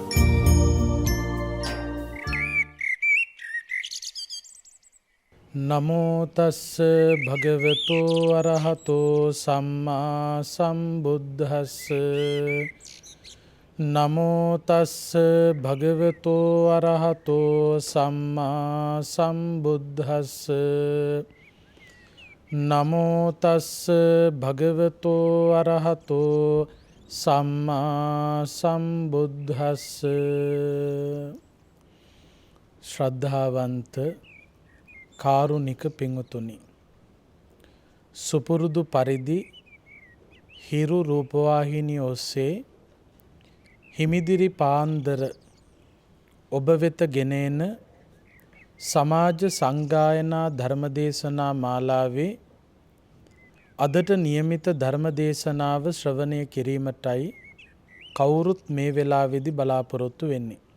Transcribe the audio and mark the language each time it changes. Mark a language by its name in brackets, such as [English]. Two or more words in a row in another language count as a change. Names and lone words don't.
[Pali] නමෝ තස්ස භගවතු අරහතෝ සම්මා සම්බුද්දස්ස නමෝ තස්ස භගවතු අරහතෝ සම්මා සම්බුද්දස්ස නමෝ තස්ස භගවතු අරහතෝ සම්මා සම්බුද්දස්ස. [Sinhala] ශ්‍රද්ධාවන්ත කාරුණික පිංවතුනි, සුපුරුදු පරිදි හිරු රූපවාහිනිය ඔස්සේ හිමිදිරි පාන්දර ඔබ වෙත ගෙන එන සමාජ සංගායනා ධර්මදේශනා මාලාවේ අදට නියමිත ධර්මදේශනාව ශ්‍රවණය කිරීමටයි කවුරුත් මේ වෙලාවේදී බලාපොරොත්තු වෙන්නේ.